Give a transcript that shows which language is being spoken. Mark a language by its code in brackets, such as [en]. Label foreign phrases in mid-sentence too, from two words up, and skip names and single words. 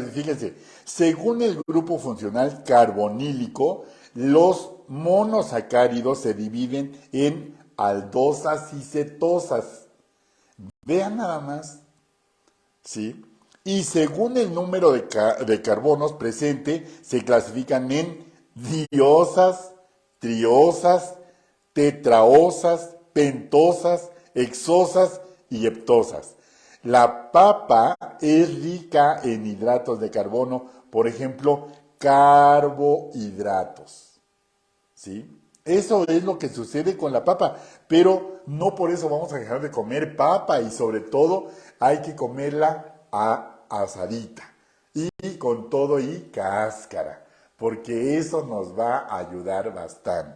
[es] Fíjense, según el grupo funcional carbonílico, los monosacáridos se dividen en aldosas y cetosas. Vean nada más, ¿sí? Y según el número de carbonos presente, se clasifican en diosas, triosas, tetraosas, pentosas, hexosas y heptosas. La papa es rica en hidratos de carbono por ejemplo, carbohidratos. ¿Sí? Eso es lo que sucede con la papa, pero no por eso vamos a dejar de comer papa y sobre todo hay que comerla asadita y con todo y cáscara, porque eso nos va a ayudar bastante.